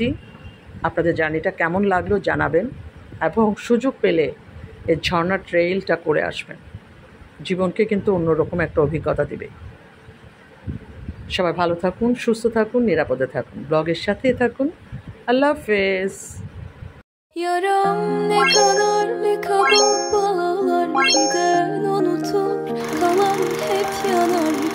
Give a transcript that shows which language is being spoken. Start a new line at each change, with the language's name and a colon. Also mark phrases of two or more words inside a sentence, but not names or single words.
Bangla: আপনাদের জার্নিটা কেমন লাগলো জানাবেন, এবং সুযোগ পেলে এই ঝর্ণা ট্রেইলটা করে আসবেন, জীবনকে কিন্তু অন্যরকম একটা অভিজ্ঞতা দিবে। সবাই ভালো থাকুন, সুস্থ থাকুন, নিরাপদে থাকুন, ব্লগের সাথেই থাকুন। আল্লাহ হাফেজ।
Turkish: Yaram ne kadar ne kabuk bağlar, giden unutur, kalan hep yanar.